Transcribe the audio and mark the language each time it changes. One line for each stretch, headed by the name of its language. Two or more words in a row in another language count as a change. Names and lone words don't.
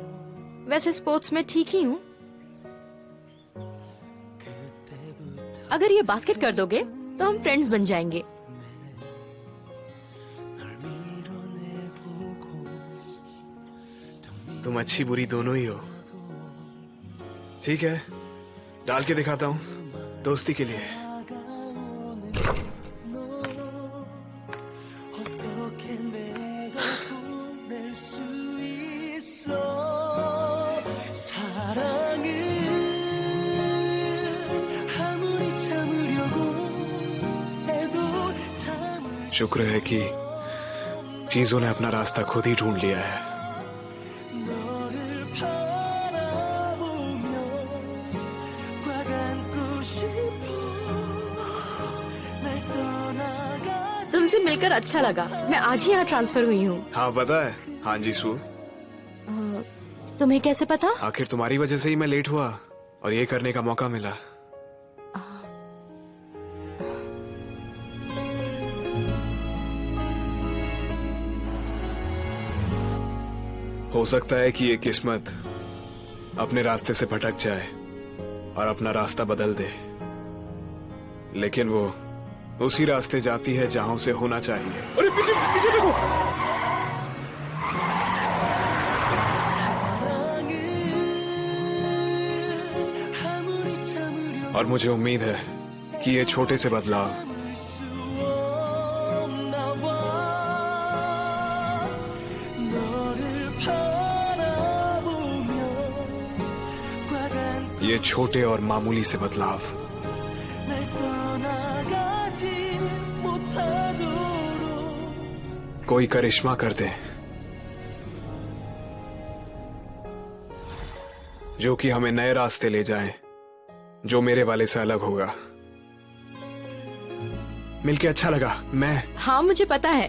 Hindi: वैसे स्पोर्ट्स में ठीक ही हूँ। अगर ये बास्केट कर दोगे तो हम फ्रेंड्स बन जाएंगे। तुम अच्छी बुरी दोनों ही हो। ठीक है, डाल के दिखाता हूँ, दोस्ती के लिए।
Korean: 어떻게 내가 보낼 수 있어 사랑은 아무리 참으려고 해도 참을
Hindi: शुक्र है कि चीजों ने अपना रास्ता खुद ही ढूंढ लिया है।
Korean: 너를 바라보며 꽉 안고 싶어 날 떠나가지
Hindi: तुमसे मिलकर अच्छा लगा। मैं आज ही यहाँ ट्रांसफर हुई हूँ। हाँ पता है। हाँ जी सू, तुम्हें कैसे पता? आखिर तुम्हारी वजह से ही मैं लेट हुआ और ये करने का मौका मिला। हो सकता है कि ये किस्मत अपने रास्ते से भटक जाए और अपना रास्ता बदल दे, लेकिन वो उसी रास्ते जाती है जहां उसे होना चाहिए। अरे पीछे पीछे देखो।
Korean: 아무리 참으려
Hindi: और मुझे उम्मीद है कि ये छोटे से बदलाव
Korean: 수 없나 봐 너를 바라보며 꽉 안고
Hindi: ये छोटे और मामूली से बदलाव
Korean: 날 떠나가지 못하도록
Hindi: कोई करिश्मा कर दे, जो कि हमें नए रास्ते ले जाएं, जो मेरे वाले से अलग होगा। मिलके अच्छा लगा। मैं हाँ मुझे पता है।